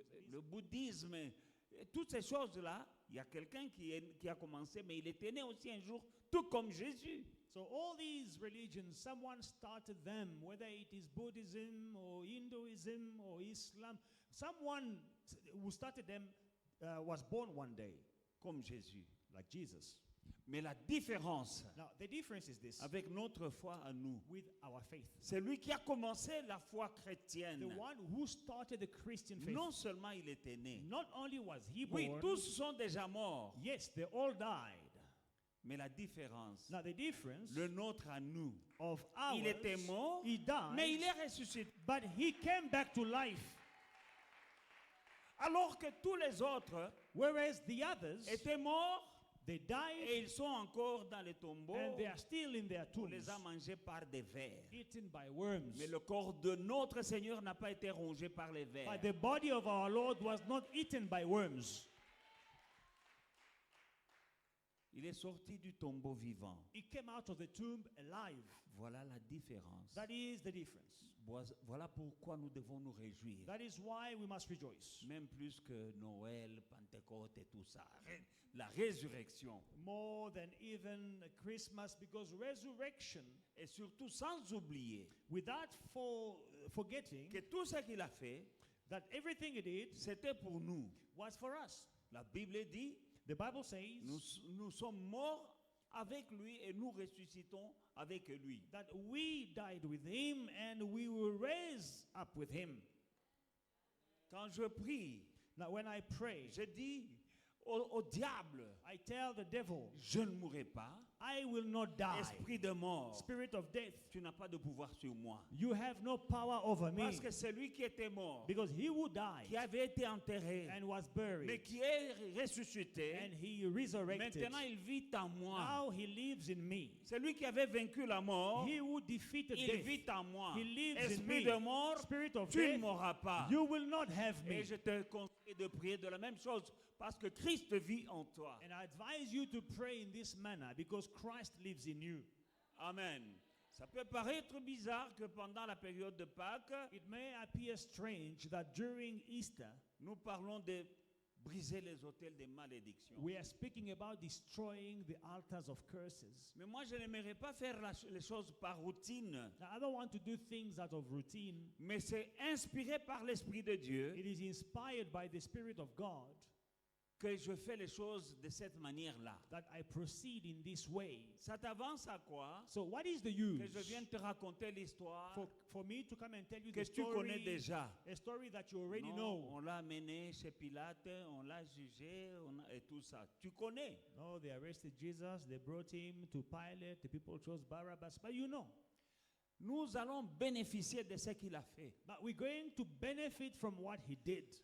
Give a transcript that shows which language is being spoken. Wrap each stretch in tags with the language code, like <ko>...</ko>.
<fr>Le bouddhisme, et toutes ces choses-là, il y a quelqu'un qui a commencé, mais il était né aussi un jour, tout comme Jésus.</fr> <en>So all these religions, someone started them, whether it is Buddhism or Hinduism or Islam. Someone who started them was born one day,</en> <fr>Comme Jésus.</fr> <en>like Jesus.</en> <fr>Mais la différence</fr> <en>Now, the difference is this</en> <fr>avec notre foi à nous,</fr> <en>with our faith.</en> <fr>c'est lui qui a commencé la foi chrétienne.</fr> <en>The one who started the Christian faith,</en> <fr>Non seulement il était né.</fr> <en>not only was he</en> <fr>Oui,</fr> <en>born,</en> <fr>tous sont déjà morts.</fr> <en>yes, they all died.</en> <fr>Mais la différence,</fr> <en>Now, the difference</en> <fr>le nôtre à nous,</fr> <en>of ours,</en> <fr>il était mort,</fr> <en>he died,</en> <fr>mais il est ressuscité.</fr> <en>but he came back to life.</en> <fr>Alors que tous les autres</fr> <en>Whereas the others,</en> <fr>étaient morts</fr> <en>they died</en> <fr>et ils sont encore dans les tombeaux.</fr> <en>and they are still in their</en> <fr>On</fr> <en>tombs,</en> <fr>les a mangés par des vers.</fr> <en>eaten by worms.</en> <fr>Mais le corps de notre Seigneur n'a pas été rongé par les vers.</fr> <en>But the body of our Lord was not eaten by worms.</en> <fr>Il est sorti du tombeau vivant.</fr> <en>He came out of the tomb alive.</en> <fr>Voilà la différence.</fr> <en>That is the difference.</en> <fr>Voilà pourquoi nous devons nous réjouir.</fr> <en>That is why we must rejoice.</en> <fr>Même plus que Noël, Pentecôte et tout ça. La résurrection.</fr> <en>More than even Christmas, because resurrection,</en> <fr>Et surtout sans oublier</fr> <en>without forgetting</en> <fr>que tout ce qu'il a fait,</fr> <en>that everything he did</en> <fr>c'était pour nous.</fr> <en>was for us.</en> <fr>La Bible dit,</fr> <en>The Bible says</en> <fr>nous sommes morts avec lui et nous ressuscitons avec lui.</fr> <en>that we died with him and we were raised up with him.</en> <fr>Quand je prie,</fr> <en>Now when I pray,</en> <fr>je dis au diable,</fr> <en>I tell the devil,</en> <fr>je ne mourrai pas.</fr> <en>I will not die.</en> <fr>Esprit de mort,</fr> <en>Spirit of death,</en> <fr>tu n'as pas de pouvoir sur moi.</fr> <en>you have no power over me.</en> <fr>Parce que celui qui était mort,</fr> <en>Because he who died</en> <fr>qui avait été enterré,</fr> <en>and was</en> <fr>mais</fr> <en>buried</en> <fr>qui est ressuscité,</fr> <en>and he resurrected,</en> <fr>maintenant il vit en moi.</fr> <en>now he lives in me.</en> <fr>Celui qui avait vaincu la mort,</fr> <en>He who defeated</en> <fr>il</fr> <en>death,</en> <fr>vit en moi.</fr> <en>he lives in</en> <fr>Esprit</fr> <en>me.</en> <fr>de mort,</fr> <en>Spirit of</en> <fr>tu ne</fr> <en>death,</en> <fr>mourras pas.</fr> <en>you will not have me.</en> <fr>Et je te conseille de prier de la même chose parce que Christ vit en toi.</fr> <en>And I advise you to pray in this manner because Christ lives in you. Amen.</en> <fr>Ça peut paraître bizarre que pendant la période de Pâques,</fr> <en>It may appear strange that during Easter,</en> <fr>nous parlons de briser les autels des malédictions.</fr> <en>we are speaking about destroying the altars of curses.</en> <fr>Mais moi, je n'aimerais pas faire les choses par routine,</fr> <en>Now, I don't want to do things out of routine.</en> <fr>mais c'est inspiré par l'Esprit de Dieu</fr> <en>It is inspired by the Spirit of God</en> <fr>que je fais les choses de cette manière-là.</fr> <en>that I proceed in this way.</en> <fr>Ça t'avance à quoi?</fr> <en>So, what is the</en> <fr>Que</fr> <en>use</en> <fr>je vienne te raconter l'histoire</fr> <en>for me to come and tell you</en> <fr>que</fr> <en>the</en> <fr>tu connais</fr> <en>story,</en> <fr>déjà.</fr> <en>a story that you already</en> <fr>Non,</fr> <en>know?</en> <fr>on l'a amené chez Pilate, on l'a jugé et tout ça. Tu connais.</fr> <en>No, they arrested Jesus, they brought him to Pilate, the people chose Barabbas, but you know.</en> <fr>Nous allons bénéficier de ce qu'il a fait.</fr> <en>But we're going to benefit from what he did.</en>